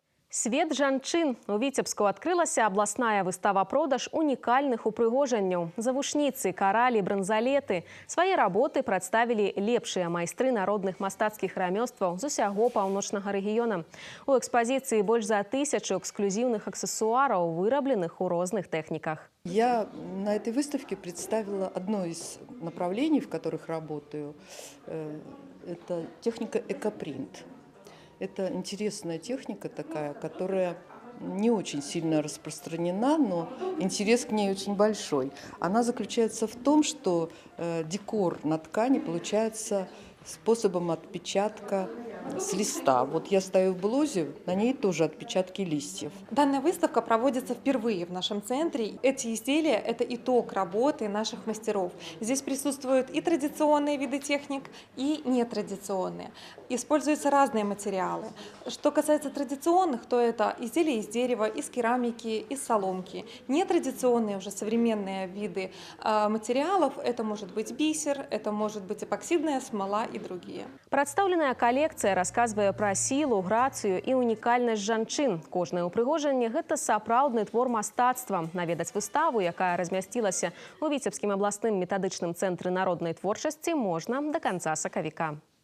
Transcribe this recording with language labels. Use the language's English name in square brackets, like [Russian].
[Belarusian] Свет жанчын. У Віцебску адкрылася абласная выстава-продаж унікальных упрыгожанняў. Завушніцы, каралі, бранзалеты. Свае работы прадставілі лепшыя майстры народных мастацкіх рамёстваў з усяго паўночнага рэгіёна. У экспазіцыі больш за 1000 эксклюзивных аксессуараў, вырабленых у розных тэхніках. [Russian] Я на этой выставке представила одно из направлений, в которых работаю. Это техника экопринт. Это интересная техника такая, которая не очень сильно распространена, но интерес к ней очень большой. Она заключается в том, что декор на ткани получается способом отпечатка с листа. Вот я стою в блузе, на ней тоже отпечатки листьев. Данная выставка проводится впервые в нашем центре. Эти изделия – это итог работы наших мастеров. Здесь присутствуют и традиционные виды техник, и нетрадиционные. Используются разные материалы. Что касается традиционных, то это изделия из дерева, из керамики, из соломки. Нетрадиционные, уже современные виды материалов – это может быть бисер, это может быть эпоксидная смола и другие. [Belarusian] Прадстаўленая калекцыя расказвае пра сілу, грацыю і унікальнасць жанчын. Кожнае ўпрыгожанне – гэта сапраўдны твор мастацтва. Наведаць выставу, якая размясцілася у Віцебскім абласным метадычным цэнтры народнай творчасці, можна да канца сакавіка.